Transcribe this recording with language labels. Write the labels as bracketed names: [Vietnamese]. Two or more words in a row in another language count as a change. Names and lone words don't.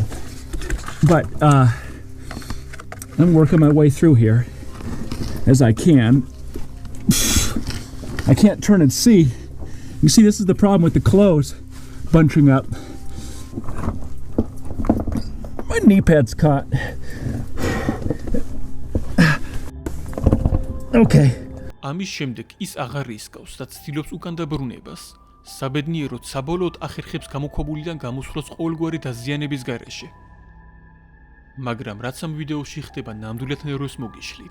[English] But I'm working my way through here as I can. I can't turn and see. You see, this is the problem with the clothes bunching up. My knee pad's caught. Okay. [Georgian] ამის შემდეგ ის აღარ რისკავს და ცდილობს უკან დაბრუნებას. საბედნიეროდ საბოლოოდ ახერხებს გამოქვაბულიდან გამოსვლას ყოველგვარი დაზიანების გარეშე. მაგრამ რაც ამ ვიდეოში ხდება, ნამდვილად ნერვებს მოგიშლით.